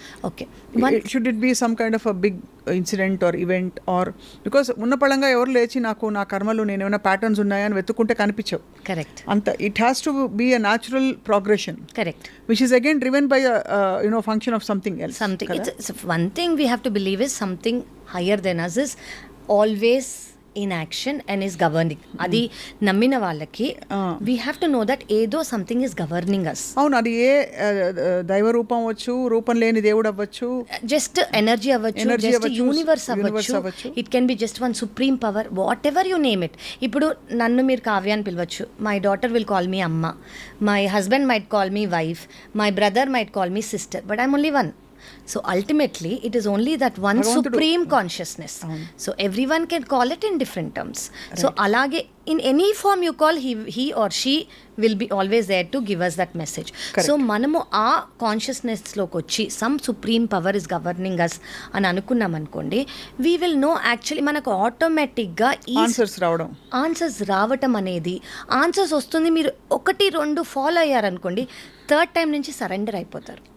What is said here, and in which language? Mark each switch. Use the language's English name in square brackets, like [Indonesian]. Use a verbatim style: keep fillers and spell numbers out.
[English] okay should it be some kind of a big incident or event or because [Telugu] ఉన్న పళంగా ఎవరు లేచి నాకు నా కర్మలు నేను ఏమైనా ప్యాటర్న్స్ ఉన్నాయా అని వెతుక్కుంటే కనిపించవు [English] Correct అంత. It has to be a natural progression correct which is again driven by you know function of something else. something it's, it's one thing we have to believe is something higher than us is always in action and is governing. [Telugu] Adi nammina vallaki [English] we have to know that [Telugu] edo [English] something is governing us. [Telugu] అవును, అది ఏ ఆ, దైవ రూపం అవ్వచ్చు, రూపం లేని దేవుడు అవ్వచ్చు. [English] Just energy avvachu, Energy just [Telugu] avvachu, [English] universe universe [Telugu] avvachu, avvachu. [English] it can be just one supreme power, whatever you name it. [Telugu] Ippudu nannu meer Kavya ani pilavachu, [English] my daughter will call me amma, my husband might call me wife, my brother might call me sister, but I'm only one. So ultimately it is only that one [Telugu] Bhagavantudu. [English] supreme consciousness. So everyone can call it in different terms. So [Telugu] alage [English] in any form you call, he he or she will be always there to give us that message. [Telugu] So మనము ఆ కాన్షియస్నెస్లోకి వచ్చి [English] some supreme power is governing us [Telugu] అని అనుకున్నాం అనుకోండి, [English] we will know actually [Telugu] మనకు ఆటోమేటిక్గా ఈ ఆన్సర్స్ రావడం ఆన్సర్స్ రావటం అనేది, ఆన్సర్స్ వస్తుంది. మీరు ఒకటి రెండు ఫాలో అయ్యారనుకోండి, థర్డ్ టైం నుంచి సరెండర్ అయిపోతారు.